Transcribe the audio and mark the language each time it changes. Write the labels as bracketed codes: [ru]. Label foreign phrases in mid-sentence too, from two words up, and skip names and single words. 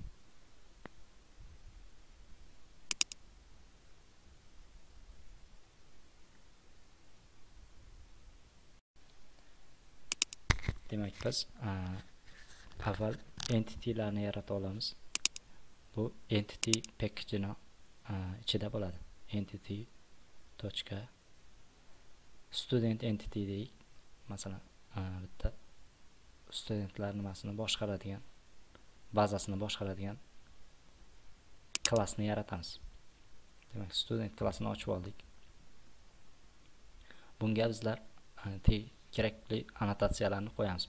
[uz] Demak, biz avval entitylarni yarata olamiz. Bu [en] entity package'ning [uz] ichida bo'ladi. [en] Entity student entity deylik. [uz] Masalan, bitta studentlar nimasini boshqaradigan, bazasini boshqaradigan klassni yaratamiz. Demak, student klassini ochib oldik. Bunga bizlar kerakli annotatsiyalarni qo'yamiz.